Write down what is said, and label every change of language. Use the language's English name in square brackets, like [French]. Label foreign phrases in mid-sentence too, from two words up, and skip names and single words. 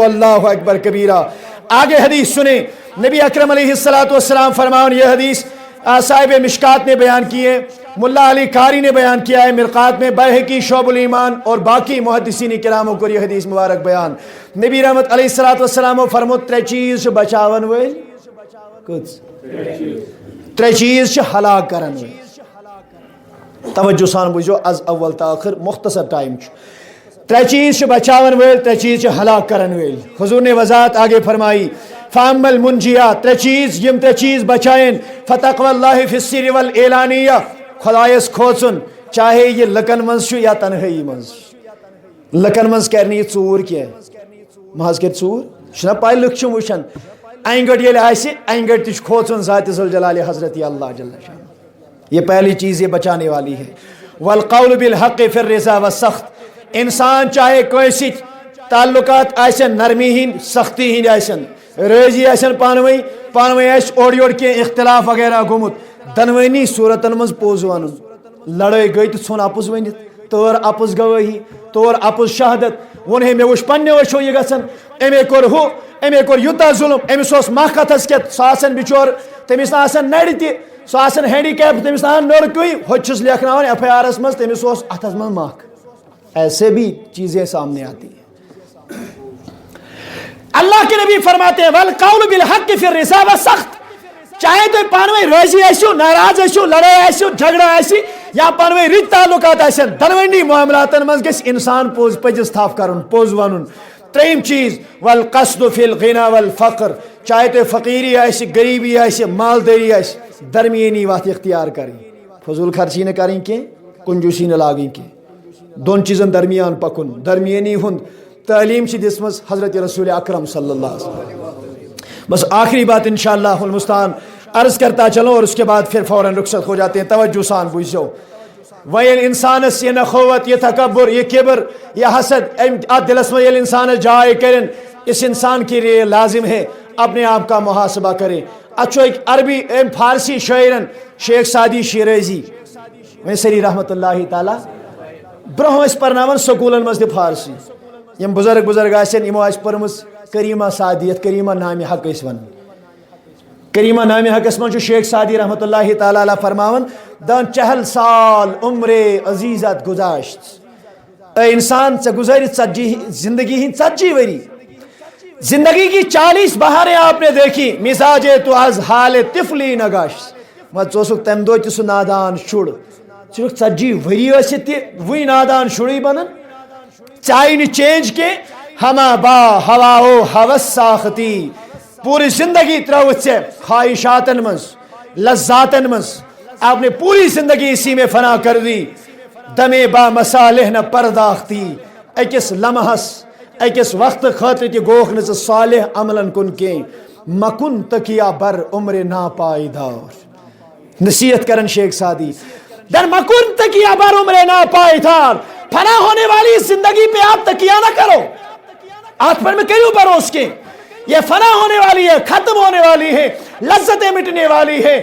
[Urdu] اللہ اکبر کبیرہ. آگے حدیث سنیں. نبی اکرم علیہ السلام فرماؤں. یہ حدیث صاحب مشکات نے بیان کی ہے, ملا علی قاری نے بیان کیا ہے مرقات میں, بیہقی شعب الایمان اور باقی محدثین کراموں کو یہ حدیث مبارک بیان. [Kashmiri] نبی رحمت علیہ السلام فرمو ترے چیز بچاون ول ترے چیز ہلاک کرن ول. توجہ سان بوزو از اول تا آخر مختصر ٹائم. ترے چیز بچاون ول ترے چیز ہلاک کرن ول. [Urdu] حضور نے وضاحت آگے فرمائی. [Arabic] فاما المنجیات [Kashmiri] ترے چیز یم ترے چیز بچائیں. [Arabic] فتقوی اللہ فی السر والاعلانیہ [Kashmiri] خدایس کھوژن چاہے یہ لکن منز یا تنہائی منز. لکن منز کرنی ژور کی محض کر ژور چھنا پائی لکھ وچھن اینگڑ یل آسہ اینگڑ تہ کھوژن ذات ذوالجلال حضرت اللہ جل شان. [Urdu] یہ پہلی چیز یہ بچانے والی ہے. [Arabic] والقول بالحق فی الرضا والسخط. [Kashmiri] انسان چاہے کوئی سی تعلقات آسن نرمی ہند سختی ہند آسن رضی آسن پانوی آس اوڑ یوڑ کے اختلاف وغیرہ گومت دنوینی صورتن مز پوز ون. لڑائی گئی تو ژھن اپز ونت تور اپز گوٲہی تور اپز شہادت ون ہے مے وچھ پنہ وچھو یہ گژھن امے کور ہو امے کور یوتاہ ظلم امس اوس محکتس کیت سہ آسن بچور تمس آسن نڑ تہ سہ آسن ہینڈی کیپ تمس آسن نڑکوئی ہوچھس لیکھناون ایف آئی آرس مز تمس اوس اتھس مز مکھ. [Urdu] ایسے بھی چیزیں سامنے آتی ہیں. اللہ کے نبی فرماتے ہیں [Arabic] والقول بالحق فی الرضا والسخط. [Kashmiri] چاہے تو پانوی راضی آسو ناراض آسو لڑائی آسو جھگڑا آسی یا پانوی رت تعلقات آسن دنوینی معاملاتن مز گژھِ انسان پوز پزس تھپ کرن پوز ونن. تریم چیز [Arabic] والقصد فی الغنا والفقر. [Kashmiri] چاہے تو فقیری آسہ غریبی آسہ مالداری آسہ درمیانی [Urdu] وقت اختیار کریں. [Kashmiri] فضول خرچی نہ کریں کہ کنجوسی نہ لاگیں کہ دون چیزن درمیان پکن. درمیانی ہند تعلیم سے دسمز حضرت رسول اکرم صلی اللہ علیہ وسلم. [Urdu] بس آخری بات [Arabic] انشاءاللہ المستعان [Urdu] عرض کرتا چلوں اور اس کے بعد پھر فوراً رخصت ہو جاتے ہیں. [Kashmiri] توجہ سان بوجھو. [Urdu] ویل انسانس یہ نخوت یہ تکبر یہ کبر یہ حسد دلس میں انسان جائے کرن اس انسان کے لیے لازم ہے اپنے آپ کا محاسبہ کرے. [Kashmiri] اچھو ایک عربی فارسی شاعرن شیخ سعدی شیرازی ویسری رحمت اللہ تعالی برہ پرناون سکولن مز فارسی یم بزرگ آسن یمو پرمز کریمہ سعدیت کریمہ نام حق اس ون. کریمہ نام حق اس من شیخ سعدی رحمت اللہ تعالی علیہ فرماون دان [Persian] 40 سال عمر عزیزت گزاشت. [Urdu] اے انسان سے گزاری زندگی ہی [Kashmiri] 40 وری [Urdu] زندگی کی 40 بہاریں آپ نے دیکھی. [Persian] مزاج تو از حال طفلی نگاشت. [Kashmiri] مت ژوسک تم دہ تہ سہ نادان شر ژھک 40 وری ٲسِتھ تہ وٕنۍ نادان شُرٕے بنان. [Persian] چاہیے نہ چینج کے ہما با ہوا او ہوس ساختی. [Kashmiri] پوری زندگی تروت سے خواہشاتن مز لذاتن مز [Urdu] آپ نے پوری زندگی اسی میں فنا کر دی. [Persian] دمے با مصالح نہ پرداختی. [Kashmiri] اکس لمحس اکس وقت خاطر تہ گوکھ نہ صالح عملن کن کی [Persian] مکن تکیا بر عمر ناپائیدار. [Kashmiri] نصیحت کرن شیخ سعدی [Persian] در مکن تکیا بر عمر ناپائیدار. [Urdu] فنا ہونے والی زندگی پہ آپ تکیہ نہ کرو. آج پر میں کیوں بروس کے یہ فنا ہونے والی ہے ختم ہونے والی ہے لذتیں مٹنے والی ہے.